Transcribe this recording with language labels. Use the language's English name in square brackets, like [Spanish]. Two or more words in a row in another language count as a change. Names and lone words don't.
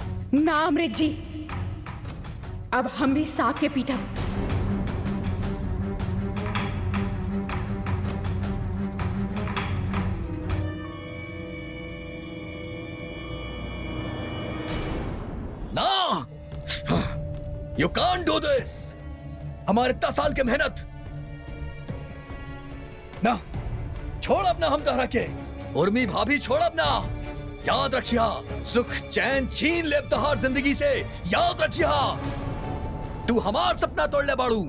[Bhojpuri] ना अमृत जी, अब हम भी सांप के पीठा। ना, [English] you can't do this. [Bhojpuri] हमारे 10 साल की मेहनत ना, छोड़ अपना हम तहरा के। उर्मी भाभी छोड़ अपना। याद रखिया, सुख चैन छीन ले तहार जिंदगी से। याद रखिया, तू हमार सपना तोड़ ले बाड़ू।